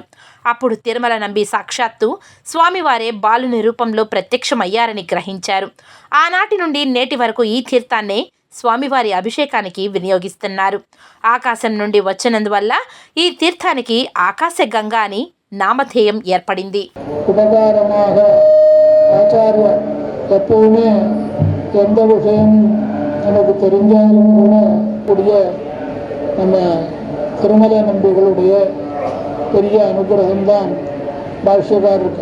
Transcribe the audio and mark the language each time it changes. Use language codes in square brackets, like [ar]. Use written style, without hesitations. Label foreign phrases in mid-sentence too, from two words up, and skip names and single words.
[te] అప్పుడు తిరుమల నంబి సాక్షాత్తు స్వామివారే బాలుని రూపంలో ప్రత్యక్షమయ్యారని గ్రహించారు. ఆనాటి నుండి నేటి వరకు ఈ తీర్థాన్నే స్వామివారి అభిషేకానికి వినియోగిస్తున్నారు. ఆకాశం నుండి వచ్చినందువల్ల ఈ తీర్థానికి ఆకాశ గంగా అని నామధేయం ఏర్పడింది. [ta] ஆச்சாரிய எப்பவுமே எந்த விஷயம் நமக்கு தெரிஞ்சாலும் கூட கூடிய நம்ம திருமல நம்பிகளுடைய பெரிய அனுகிரகம்தான் பாஷ்யக்காரருக்கு.